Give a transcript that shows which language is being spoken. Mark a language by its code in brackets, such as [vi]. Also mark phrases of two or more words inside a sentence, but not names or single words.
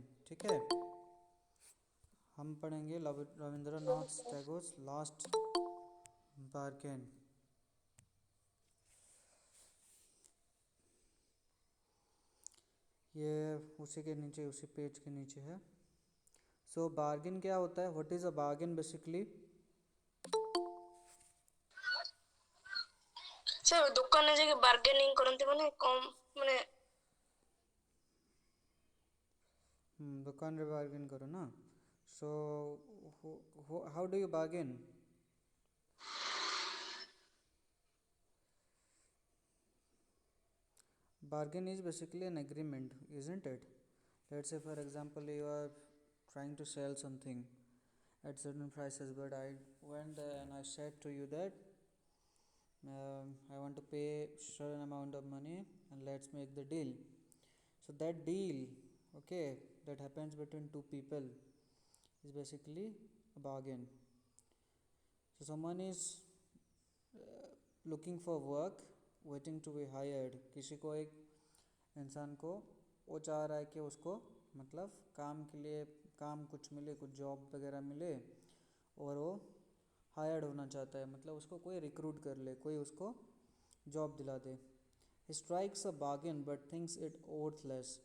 [hi] ठीक है, हम पढ़ेंगे रविंद्रनाथ टैगोर्स लास्ट बार्गेन। ये उसी के नीचे, उसी पेज के नीचे है। सो बार्गेन क्या होता है? [en] What is a bargain basically? [or] ସେ ଦୋକାନରେ ଯାଇକି ବାର୍ଗେନିଂ କରନ୍ତି ମାନେ କମ ମାନେ [hi] दुकान रे बार्गेन करो ना। [en] So how do you bargain? Bargain is basically an agreement, isn't it? Let's say, for example, you are trying to sell something at certain prices, but I went there and I said to you that I want to pay certain amount of money and let's make the deal. So that deal, okay, that happens between two people is basically a bargain. So someone is looking for work, waiting to be hired. [hi] किसी को एक इंसान को वो चाह रहा है कि उसको मतलब काम के लिए काम कुछ मिले, कुछ जॉब वगैरह मिले और वो हायर्ड होना चाहता है, मतलब उसको कोई रिक्रूट कर ले, कोई उसको जॉब दिला दे। [en] Strikes a bargain but thinks it worthless.